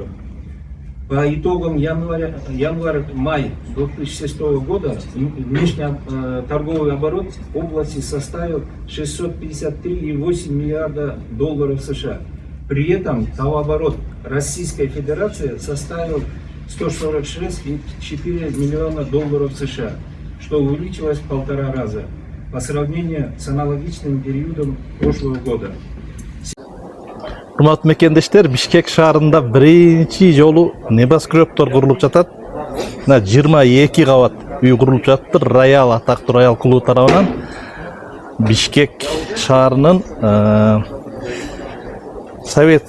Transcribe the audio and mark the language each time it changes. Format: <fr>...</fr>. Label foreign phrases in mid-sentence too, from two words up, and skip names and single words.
<ru>По итогам январь-май 2006 года внешний торговый оборот области составил 653,8 миллиарда долларов США. При этом товарооборот Российской Федерации составил 146,4 миллиона долларов США, что увеличилось в 1,5 раза по сравнению с аналогичным периодом прошлого года.</ru> <ky>Урматтуу мекендештер, Бишкек шаарында биринчи жолу небас крөптөр курулуп жатат. 22 кабат үй курулуп жатты. Роял, атактуу Роял клубу тарабынан Бишкек шаарынын Совет</ky>